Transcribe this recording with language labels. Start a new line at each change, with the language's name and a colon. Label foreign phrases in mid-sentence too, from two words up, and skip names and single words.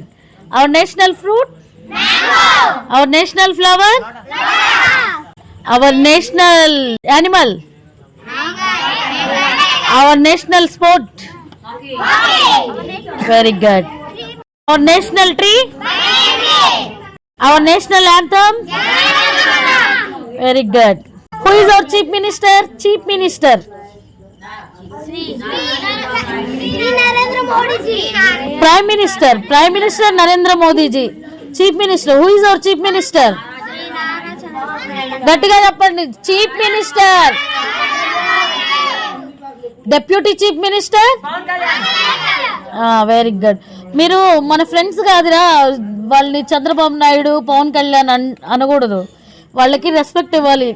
English: Our national fruit, mango. Our national flower, our national animal, our national sport, very good. Our national tree, our national anthem, very good. Who is our chief minister? Chief minister Prime Minister Narendra Modi ji. Chief Minister, who is our Chief Minister?
Telugu: గట్టిగా చెప్పండి.
English: Chief Minister. Deputy Chief Minister? very good.
Telugu: మీరు మన ఫ్రెండ్స్ కాదురా, వాళ్ళని చంద్రబాబు నాయుడు పవన్ కళ్యాణ్ అనకూడదు, వాళ్ళకి రెస్పెక్ట్ ఇవ్వాలి.